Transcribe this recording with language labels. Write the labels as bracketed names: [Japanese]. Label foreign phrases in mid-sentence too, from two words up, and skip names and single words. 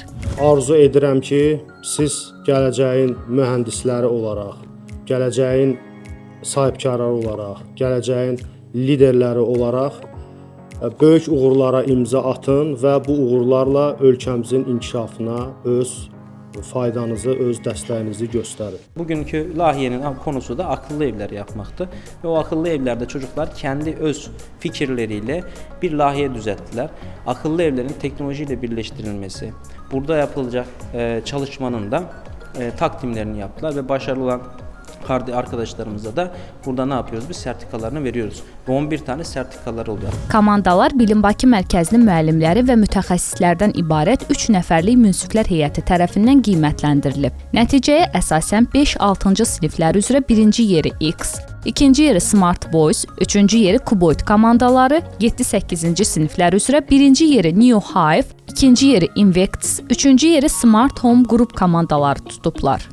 [Azerbaijani] Arzu edirəm ki, siz gələcəyin mühəndisləri olaraq, gələcəyin sahibkarları olaraq, gələcəyin liderləri olaraq böyük uğurlara imza atın və bu uğurlarla ölkəmizin inkişafına öz faydanızı, öz dəstəyinizi göstərin. [Turkish] Bugünkü layihənin konusu da akıllı evlər yapmaqdır və o akıllı evlərdə çocuklar kendi öz fikirleriyle [Azerbaijani] bir layihə düzəltdilər. [Turkish] Akıllı evlerin teknoloji ile birleştirilmesi, burada yapılacak çalışmanın da takdimlerini yaptılar ve başarılı olan arkadaşlarımıza da burada ne yapıyoruz? Biz sertifikalarını veriyoruz. Ve 11 tane sertifikaları oluyor. [Azerbaijani] Komandalar Bilim Bakı Mərkəzinin müəllimləri və mütəxəssislərdən ibarət 3 nəfərlik münsiflər heyəti tərəfindən qiymətləndirilib. Nəticəyə əsasən 5-6-cı siniflər üzrə 1-ci yeri X, 2-ci yeri Smart Boys, 3-cü yeri Kuboid komandaları, 7-8-ci siniflər üzrə 1-ci yeri Neo Hive, 2-ci yeri Invectus, 3-cü yeri Smart Home qrup komandaları tutublar.